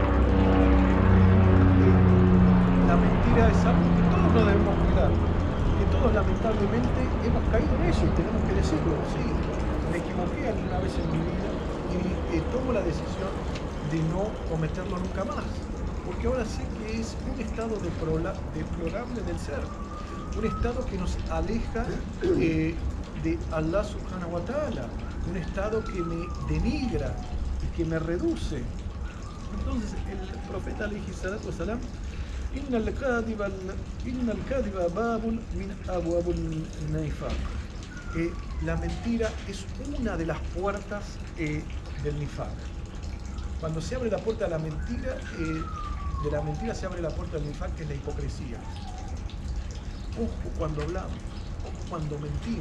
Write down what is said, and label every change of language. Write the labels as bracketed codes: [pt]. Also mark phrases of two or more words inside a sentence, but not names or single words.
[es] La mentira es algo que todos no debemos cuidar, que todos lamentablemente hemos caído en eso y tenemos que decirlo. Sí, me equivoqué alguna vez en mi vida y tomo la decisión de no cometerlo nunca más, porque ahora sé que es un estado deplorable del ser, un estado que nos aleja de [ar] الله سبحانه وتعالى, [es] un estado que me denigra y que me reduce. Entonces el profeta [ar] عليه الصلاة والسلام، إن الكذب باب من أبواب النفاق. [es] La mentira es una de las puertas del nifaq. Cuando se abre la puerta de la mentira se abre la puerta del nifaq, que es la hipocresía. Ojo cuando hablamos, ojo cuando mentimos.